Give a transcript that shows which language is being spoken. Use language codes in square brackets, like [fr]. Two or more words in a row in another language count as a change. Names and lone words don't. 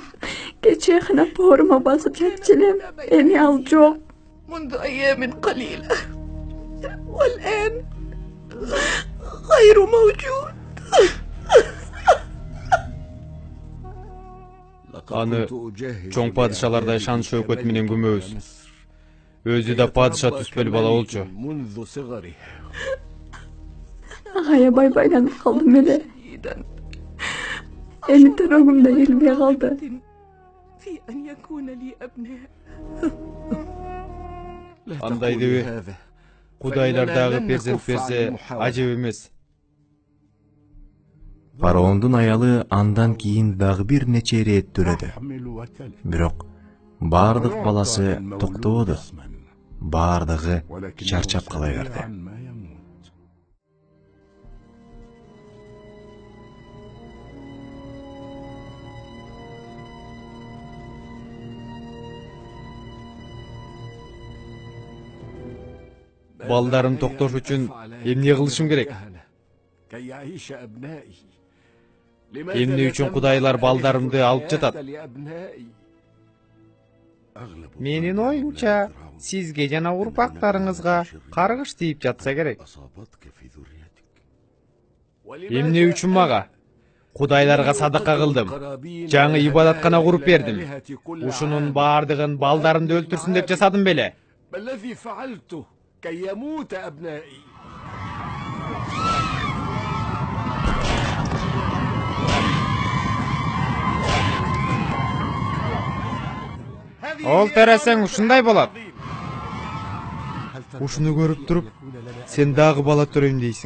[ky] Кече гана боорума басып жатчу элем. Эми ал жок. [ar] منذ أيام قليلة والآن غير موجود. [ky] Аны чоң падышалардай шан шөкөт менен күмөбүз. Өзү да падыша түспөл бала болчу. [ar] منذ صغره [ky] Аябай байланып калдым эле. Эми төрөгүм да келбей калды. [ar] في أن يكون لي أبناء. [ky] Андай деби, Кудайлар дагы перзент берсе ажеп эмес. Фараондун аялы андан кийин дагы бир нече ирет төрөдү. [ar] تحمل وتلد [ky] Бирок бардык баласы токтободу. Бардыгы чарчап кала берди. [ar] عن ما يموت. [ky] Балдарым токтош үчүн эмне кылышым керек? [ar] كي يعيش أبنائي. [ky] Эмне үчүн Кудайлар балдарымды алып жатат? Менин оюмча, сизге жана урпактарыңызга каргыш тийип жатса керек. Эмне үчүн мага? Кудайларга садака кылдым. Жаңы ибадаткана куруп бердим. Ушунун бардыгын балдарымды өлтүрсүн деп жасадым беле? [ar] بالذي فعلته كي يموت أبنائي. [ky] Ол тересең ушундай болот. Ушуну көрүп туруп, сен дагы бала төрөйм дейсиң.